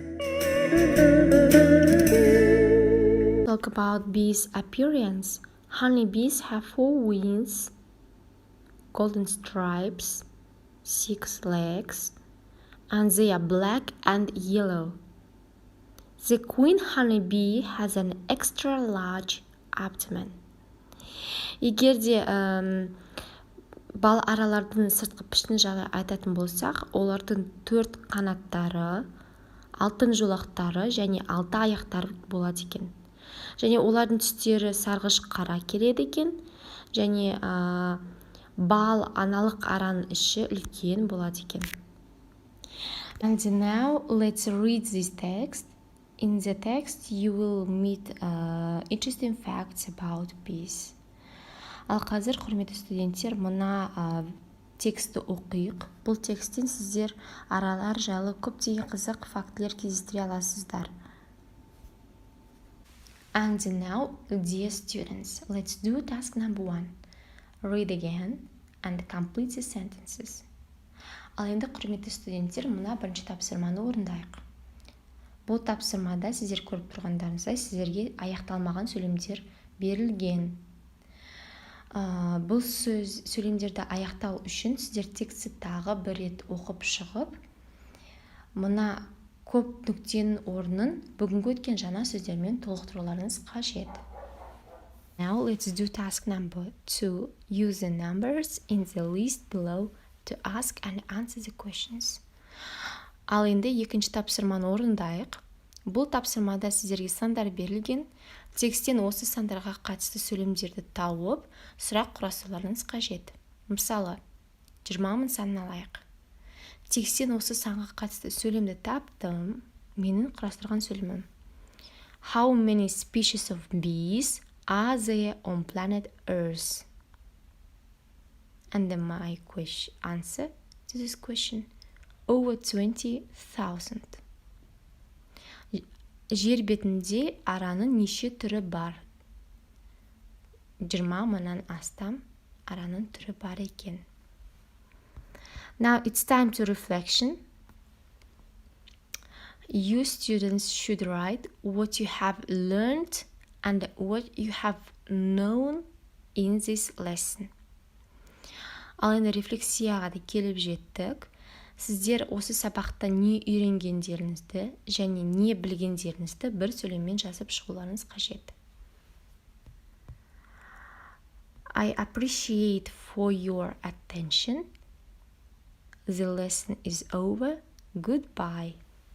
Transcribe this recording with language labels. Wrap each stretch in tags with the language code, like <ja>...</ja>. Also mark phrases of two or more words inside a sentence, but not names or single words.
<en>Talk about bees' appearance. Honeybees have 4 wings, golden stripes, 6 legs, and they are black and yellow. The queen honeybee has an extra large abdomen.</en> <kk>Егер де бал аралардың сыртқы пішін жағы айтатын болсақ, олардың 4 қанаттары, алтын жолақтары және 6 аяқтары болады екен. Және олардың түстері сарғыш қара келеді екен. Және бал аналық араның іші үлкен болады екен.</kk> <en>And now let's read this text. In the text you will meet interesting facts about bees.</en> <kk>Ал қазір, құрметті студенттер, мына тексті оқиық. Бұл тексттен сіздер аралар жайлы көптеген қызық фактілер кездестіре аласыздар.</kk> <en>And now, dear students, let's do task number 1. Read again and complete the sentences.</en> <kk>Ал енді, құрметті студенттер, мына бірінші тапсырманы орындайық. Бұл тапсырмада сіздер көріп тұрғандарыңыздай сіздерге аяқталмаған сөйлемдер берілген. Бұл сөйлемдерді аяқтау үшін сіздер тексті тағы бір рет оқып шығып, мына көп нүктенің орнын бүгінгі өткен жаңа сөздермен толықтыруларыңыз қажет.</kk> <en>Now let's do task number 2. Use the numbers in the list below to ask and answer the questions.</en> <kk>Ал енді екінші тапсырманы орындайық. Бұл тапсырмада сіздерге сандар берілген. Текстен осы сандарға қатысты сөйлемдерді тауып, сұрақ құрастыруларыңыз қажет. Мысалы, 20 санын алайық. Текстен осы санға қатысты сөйлемді таптым. Менің құрастырған сөйлемім.</kk> <en>How many species of bees are there on planet Earth? And then my answer to this question, over 20,000.</en> <kk>Жер бетінде араның неше түрі бар? 20 мыңнан астам араның түрі бар екен.</kk> <en>Now it's time to reflection. You students should write what you have learned and what you have known in this lesson.</en> <kk>Ал енді рефлексияға да келіп жеттік. Сіздер осы сабақта не үйренгендеріңізді және не білгендеріңізді бір сөйлеммен жазып шығуларыңыз қажет.</kk> <en>I appreciate for your attention. The lesson is over. Goodbye.</en>